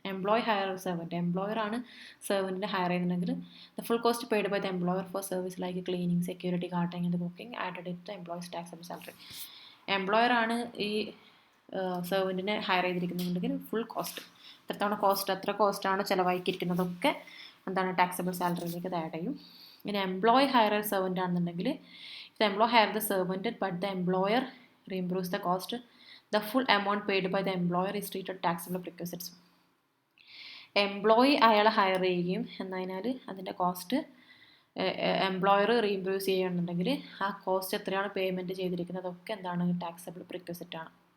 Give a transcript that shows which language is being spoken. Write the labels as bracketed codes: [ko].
[en] employee hire servant, [ml] എംപ്ലോയറാണ് സെർവൻറ്റിനെ higher ചെയ്യുന്നുണ്ടെങ്കിൽ [en] The full cost paid by the employer for service like cleaning, security, gardening and cooking added in the employees taxable salary. [ml] എംപ്ലോയറാണ് ഈ സെർവൻറ്റിനെ higher ചെയ്തിരിക്കുന്നുണ്ടെങ്കിൽ full cost എത്ര കോസ്റ്റാണ് ചിലവാക്കിയിരിക്കുന്നതൊക്കെ എന്താണ് taxable സാലറിയിലേക്ക് add ചെയ്യും. ഇനി employee higher servant ആണെന്നുണ്ടെങ്കിൽ [en] The employee hire the servant but the employer reimburse the cost, the full amount paid by the employer is treated taxable prerequisites. [ml] Employee അയാളെ higher ചെയ്യുകയും എന്നതിനാൽ അതിൻ്റെ cost employer reimburse ചെയ്യുകയാണെന്നുണ്ടെങ്കിൽ ആ cost എത്രയാണ് payment ചെയ്തിരിക്കുന്നത് അതൊക്കെ എന്താണ് ടാക്സബിൾ പ്രിക്വസിറ്റ് ആണ്.